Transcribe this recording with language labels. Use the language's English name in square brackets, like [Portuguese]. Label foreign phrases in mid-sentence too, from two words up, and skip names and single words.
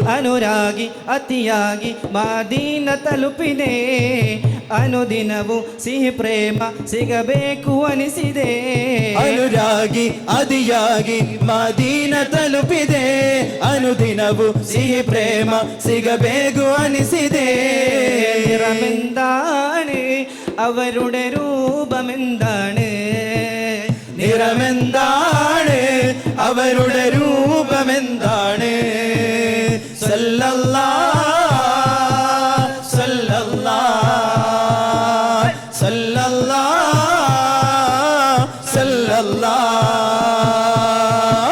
[Kannada] ಅನುರಾಗಿ ಅತಿಯಾಗಿ ಮಾದೀನ ತಲುಪಿದೆ, ಅನುದಿನವೂ ಸಿಹಿ ಪ್ರೇಮ ಸಿಗಬೇಕು ಅನಿಸಿದೆ. ಅನುರಾಗಿ ಅದಿಯಾಗಿ ಮದೀನ ತಲುಪಿದೆ, ಅನುದಿನವು ಸಿಹಿ ಪ್ರೇಮ ಸಿಗಬೇಕು ಅನಿಸಿದೆ. [Malayalam] നിറമെന്താണ് അവരുടെ രൂപമെന്താണ്, നിറമെന്താണ് അവരുടെ രൂപമെന്താണ്. [Arabic] صلى الله صلى الله صلى الله صلى الله.